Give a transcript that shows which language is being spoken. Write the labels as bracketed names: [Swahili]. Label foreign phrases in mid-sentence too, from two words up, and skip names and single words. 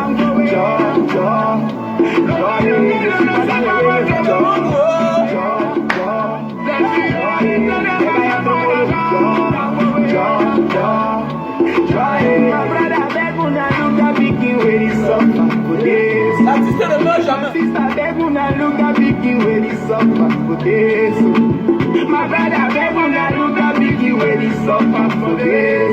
[French] Je suis pas dans le job. L'artiste ne meurt jamais. [Nigerian Pidgin] My brother beg una look at biggie where he suffer for this.